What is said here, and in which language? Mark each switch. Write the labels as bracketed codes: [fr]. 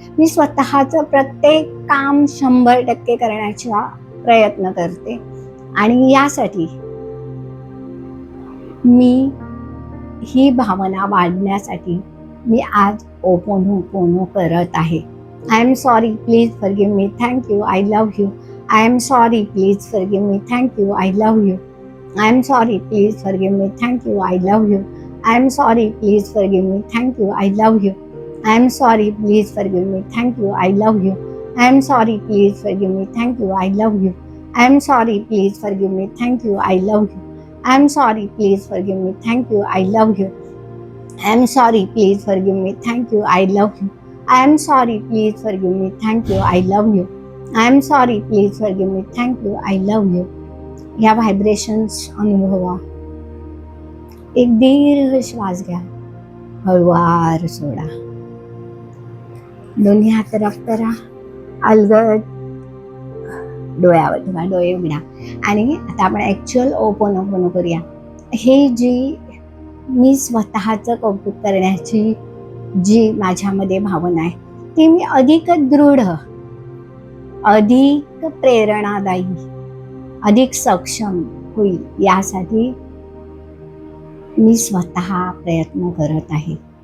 [mr] मी स्वतःचं प्रत्येक काम 100% करण्याचा प्रयत्न करते. आणि यासाठी मी ही भावना वाढण्यासाठी मी आज ओपोनोपोनो करत आहे. [en] I am sorry, please forgive me, thank you, I love you. I am sorry, please forgive me, thank you, I love you. I am sorry, please forgive me, thank you, I love you. I am sorry, please forgive me, thank you, I love you. I am sorry, please forgive me, thank you, I love you. I am sorry, please forgive me, thank you, I love you. I am sorry, please forgive me, thank you, I love you. I am sorry, please forgive me, thank you, I love you. I am sorry, please forgive me, thank you, I love you. I am sorry, please forgive me, thank you, I love you. I am sorry, please forgive me, thank you, I love you. [mr] या vibrations अनुभवा. एक दीर्घ श्वास घ्या, हळूवार सोडा. दोन्ही हात rough करा, अलगद डोळ्यावर ठेवा, डोळे उघडा. आणि आता आपण ॲक्च्युअल ओपोनोपोनो करूया. हे जी मी स्वतःचं कौतुक करण्याची जी माझ्यामध्ये भावना आहे ती मी अधिक दृढ, अधिक प्रेरणादायी, अधिक सक्षम होईल यासाठी मी स्वतः प्रयत्न करत आहे.